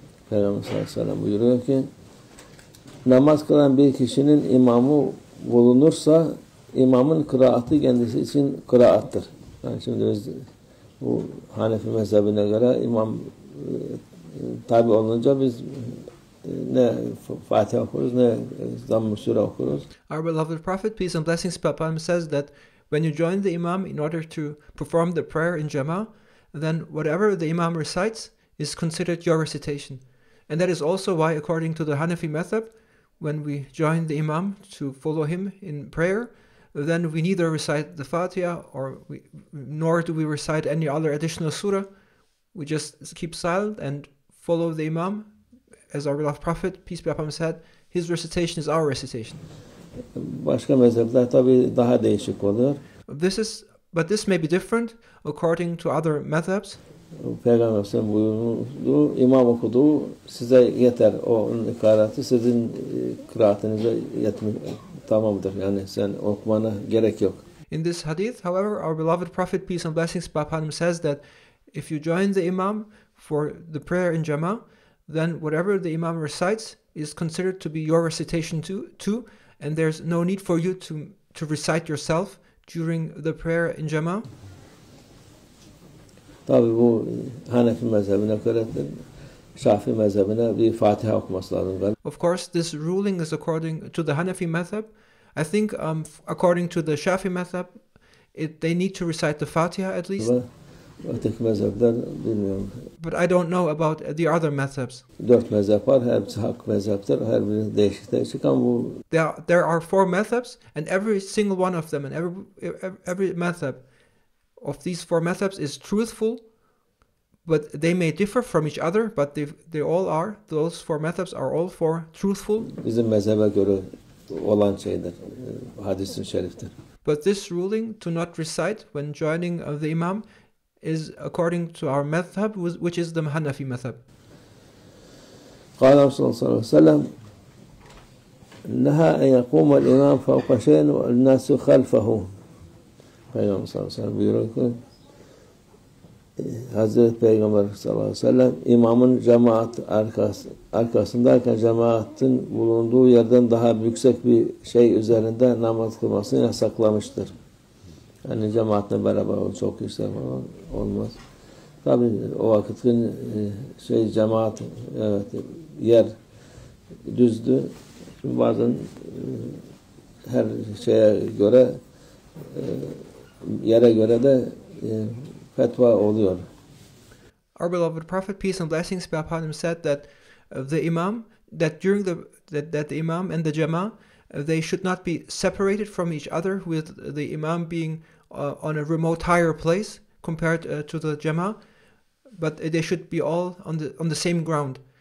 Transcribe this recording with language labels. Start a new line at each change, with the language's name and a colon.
Turkish: Peygamber sallallahu aleyhi ve sellem buyuruyor ki namaz kılan bir kişinin imamı bulunursa imamın kıraatı kendisi için kıraattır. Yani şimdi biz bu Hanefi mezhebine göre imam tabi olunca biz ne Fatiha okuruz ne Zamm-ı Sure okuruz.
English: Our beloved Prophet, peace and blessings be upon him, says that when you join the imam in order to perform the prayer in Jama'ah, then whatever the imam recites is considered your recitation. And that is also why, according to the Hanafi method, when we join the imam to follow him in prayer, then we neither recite the Fatiha nor do we recite any other additional surah. We just keep silent and follow the imam. As our beloved Prophet, peace be upon him, said, his recitation is our recitation.
Turkish: Başka mezhepler tabii daha değişik oluyor.
English: But this may be different according to other methods.
Turkish: Peygamber sallallahu buyurdu, imam okuduğu size yeter. Onun kıraatı sizin kıraatınıza tamamdır. Yani sen okumana gerek yok.
English: In this hadith, however, our beloved Prophet, peace and blessings be upon him, says that if you join the imam for the prayer in Jama'ah, then whatever the imam recites is considered to be your recitation too, and there's no need for you to recite yourself during the prayer in Jama'ah.
Turkish: Tabii bu Hanefi mezhebine göre Şafii mezhebine bir Fatiha okuması lazım.
English: Of course, this ruling is according to the Hanafi method. I think according to the Shafi method, they need to recite the Fatiha at least.
Turkish: Öteki mezhepler bilmiyorum.
English: But I don't know about the other methods.
Turkish: 4 mezhep var, hepsi hak mezhepler, her biri değişik ama bu.
English: There are 4 methods, and every single one of them, and every method of these 4 methods is truthful, but they may differ from each other, but they all are. Those 4 methods are all 4 truthful.
Turkish: Bizim mezhebe göre olan şeydir, hadis-i şeriftir.
English: But this ruling to not recite when joining the imam is according to our madhab, which is the Hanafi madhab.
Arabic: قال رسول الله صلى الله عليه وسلم نهى أن يقوم الإمام فوق شيء والناس خلفه.
Turkish: Peygamber sallallahu aleyhi ve sellem buyuruyor ki Hazreti Peygamber sallallahu aleyhi ve sellem imamın cemaat arkasındayken cemaatin bulunduğu yerden daha yüksek bir şey üzerinde namaz kılmasını yasaklamıştır. Yani cemaatle beraber çok kişiler falan olmaz. Tabii o vakitin cemaat, evet, yer düzdü. Şimdi bazen her şeye göre yere göre de fetva oluyor.
English: Our beloved Prophet, peace and blessings be upon him, said that the imam, that during that the imam and the jama'ah, they should not be separated from each other, with the imam being on a remote higher place compared to the jama'ah, but they should be all on the same ground.